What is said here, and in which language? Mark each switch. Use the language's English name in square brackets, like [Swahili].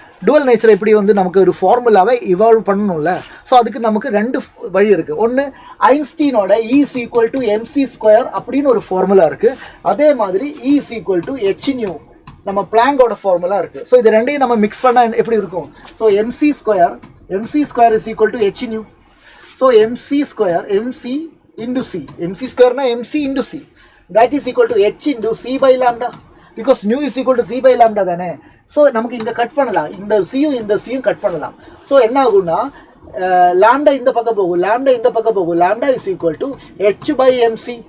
[Tamil] Twelve nature எப்படி வந்து நமக்கு ஒரு ஃபார்முலாவை இவால்வ் பண்ணணும்ல. ஸோ அதுக்கு நமக்கு ரெண்டு வழி இருக்கு. ஒன்று ஐன்ஸ்டீனோட E is equal to mc² அப்படின்னு ஒரு ஃபார்முலா இருக்கு. அதே மாதிரி E is equal to hν நம்ம பிளாங்கோட ஃபார்முலா இருக்கு. ஸோ இது ரெண்டையும் நம்ம மிக்ஸ் பண்ணா எப்படி இருக்கும்? So mc² is equal to hν. So mc² [English] mc into c mc² mc into c that is equal to h into c by lambda [Tamil] because nu is equal to c by lambda தானே. So நமக்கு இங்கே cut பண்ணலாம். இந்த சியும் cut பண்ணலாம். So என்ன ஆகும்னா lambda இந்த பக்கம் போகும் [English] Lambda is equal to h by mc.